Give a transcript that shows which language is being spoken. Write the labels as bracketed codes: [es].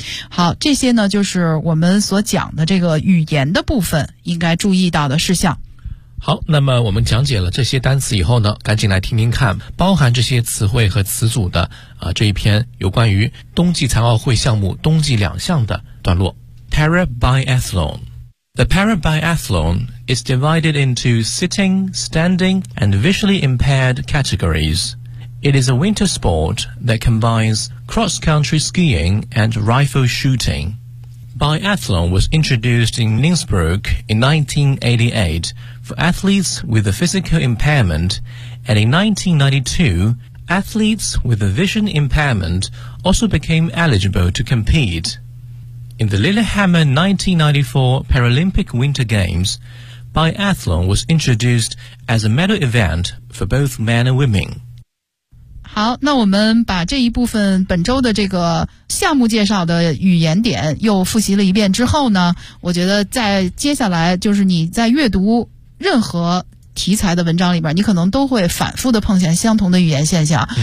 [zh] 好，这些呢就是我们所讲的这个语言的部分应该注意到的事项。好，那么我们讲解了这些单词以后呢，赶紧来听听看包含这些词汇和词组的、这一篇有关于冬季残奥会项目冬季两项的段落。 [en] Para Biathlon。 The para biathlon is divided into sitting, standing, and visually impaired categories. It is a winter sport that combines cross-country skiing and rifle shooting. Biathlon was introduced in Innsbruck in 1988 for athletes with a physical impairment, and in 1992, athletes with a vision impairment also became eligible to compete. In the Lillehammer 1994 Paralympic Winter Games, biathlon was introduced as a medal event for both men and women. [zh] 好，那我们把这一部分本周的这个项目介绍的语言点又复习了一遍之后呢，我觉得在接下来就是你在阅读任何题材的文章里边，你可能都会反复的碰见相同的语言现象。